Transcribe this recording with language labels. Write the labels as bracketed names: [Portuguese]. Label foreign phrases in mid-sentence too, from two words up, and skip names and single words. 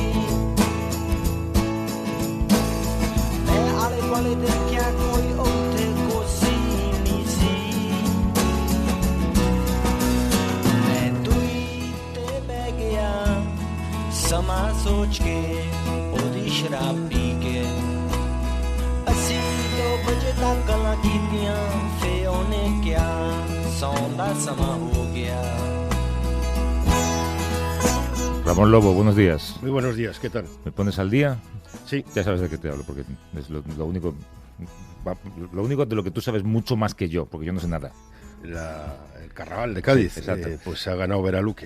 [Punjabi] ਮੈਂ ਆਲੇ ਦੁਆਲੇ ਦੇਖਿਆ ਕੋਈ ਉੱਥੇ ਕੋਸੀ ਨਹੀਂ ਸੀ ਮੈਂ ਦੂਈ ਤੇ ਬਹਿ ਗਿਆ ਸਮਾਂ ਸੋਚ ਕੇ ਉਹਦੀ ਸ਼ਰਾਬ ਪੀ ਕੇ ਅਸੀਂ 2 ਵਜੇ ਤੱਕ ਗੱਲਾਂ ਕੀਤੀਆਂ ਫੇ ਉਹਨੇ ਕਿਹਾ ਸੌਣ ਦਾ ਸਮਾਂ ਹੋ ਗਿਆ [Spanish] Ramón Lobo, buenos días. Muy buenos días, ¿qué tal? ¿Me pones al día? Sí. Ya sabes de qué te hablo, porque es lo único de lo que tú sabes mucho más que yo, porque yo no sé nada. El Carnaval de Cádiz, Sí, exacto. pues ha ganado Veraluque.